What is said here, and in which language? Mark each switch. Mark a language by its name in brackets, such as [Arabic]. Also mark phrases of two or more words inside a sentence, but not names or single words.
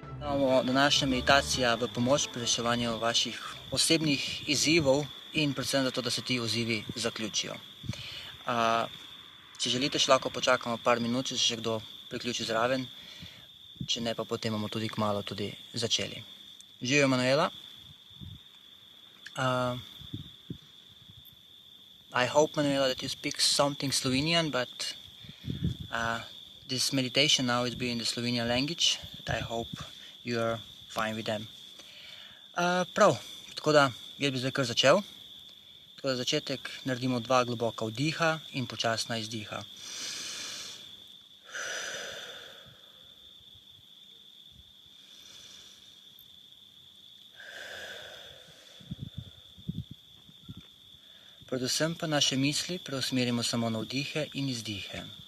[Slovenian] Imamo današnja meditacija v pomoč pri reševanju vaših osebnih izzivov in predvsem zato, da se ti izzivi zaključijo. Če želite, še lahko počakamo par minut, če se še kdo priključi zraven, če ne pa potem bomo tudi kmalu tudi začeli. Živijo, Manuela. [English] I hope, Manuela, that you speak something Slovenian, but this meditation now is being in the Slovenian language, that I hope you are fine with them. [Slovenian] Prav, tako da jaz bi zdaj kar začel. Tako da za začetek naredimo 2 globoka vdiha in počasna izdiha. Predvsem pa naše misli preusmerimo samo na vdihe in izdihe.